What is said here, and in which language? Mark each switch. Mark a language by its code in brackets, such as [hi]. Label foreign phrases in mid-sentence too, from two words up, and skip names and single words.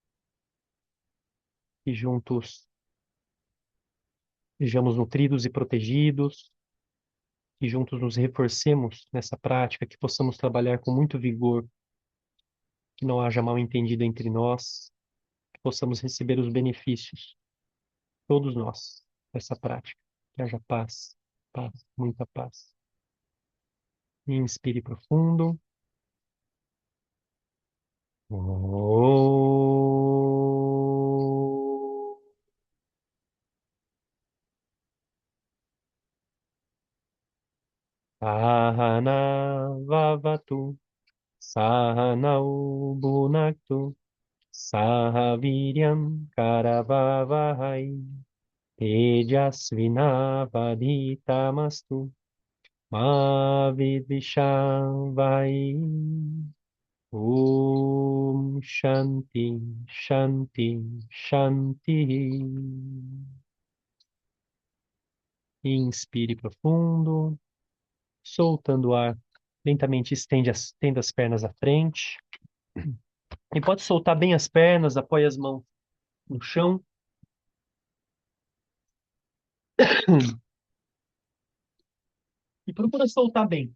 [pt] E juntos sejamos nutridos e protegidos, e juntos nos reforcemos nessa prática, que possamos trabalhar com muito vigor, que não haja mal entendido entre nós, possamos receber os benefícios, todos nós, dessa prática. Que haja paz, paz, muita paz. Inspire profundo. Oh. [sa] Sahana vavatu, sahanau bhunaktu, sahaviryam karavavahai, tejasvinavadhitamastu, ma vidvishavai. Om Shanti, Shanti, Shanti. [pt] Inspire profundo, soltando o ar. Lentamente estenda as pernas à frente. E pode soltar bem as pernas, apoie as mãos no chão. E procura soltar bem.